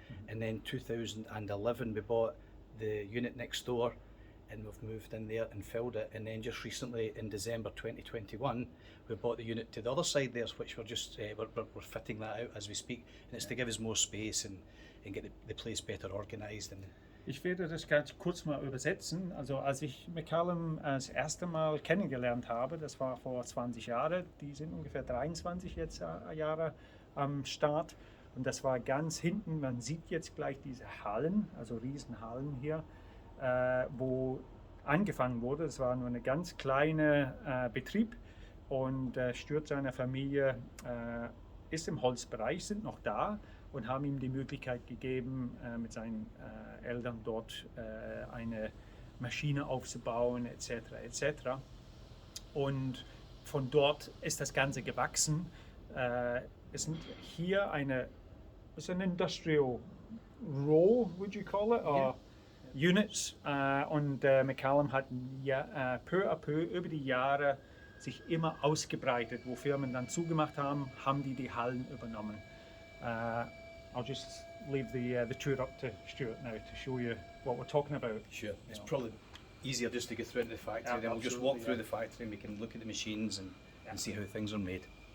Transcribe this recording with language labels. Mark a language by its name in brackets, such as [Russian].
[English] And then 2011 we bought the unit next door, and we've moved in there and filled it. And then just recently in December 2021 we bought the unit to the other side there, which we're just we're fitting that out as we speak, and it's to give us more space and get the place better organised. And [German] Ich werde das ganz kurz mal übersetzen. Also als ich McCallum das erste Mal kennengelernt habe, das war vor 20 Jahren, die sind ungefähr 23 jetzt Jahre am Start. Und das war ganz hinten, man sieht jetzt gleich diese Hallen, also Riesenhallen hier, wo angefangen wurde. Es war nur eine ganz kleine Betrieb, und Stuart seiner Familie ist im Holzbereich, sind noch da und haben ihm die Möglichkeit gegeben, mit seinen Eltern dort eine Maschine aufzubauen, etc. etc. Und von dort ist das Ganze gewachsen. Es sind hier [English] it's an industrial row, would you call it, or units. [German] Und McCallum hat peu à peu über die Jahre sich immer ausgebreitet. Wo Firmen dann zugemacht haben, haben die Hallen übernommen. [English] I'll just leave the tour up to Stuart now to show you what we're talking about. sure, it's probably easier just to go through into the factory, Yeah, then we'll just walk absolutely, through yeah. the factory and we can look at the machines and see how things are made.